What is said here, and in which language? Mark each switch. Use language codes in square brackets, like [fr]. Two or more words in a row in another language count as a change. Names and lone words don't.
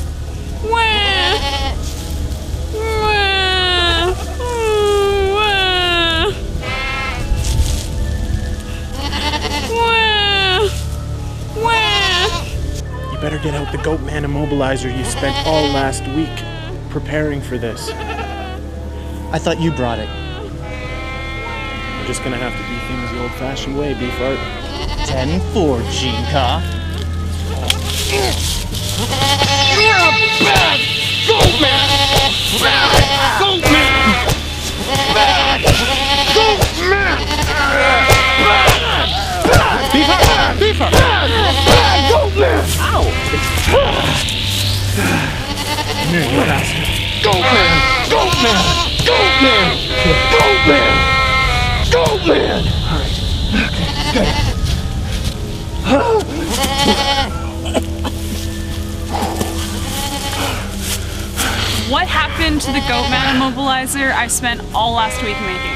[en] You better get out the Goatman immobilizer you spent all last week preparing for this. I thought you brought it. We're just gonna have to do things the old-fashioned way, Beefart. 10-4, Cheenkaw. You're a bad Goatman! Bad Goatman! Bad Goatman! Beefart! Beefart! Bad Goatman! Ow! You bastard! Goatman! Goatman! Goatman! Goatman! Goatman! Alright. Okay, What happened to the Goatman immobilizer I spent all last week making?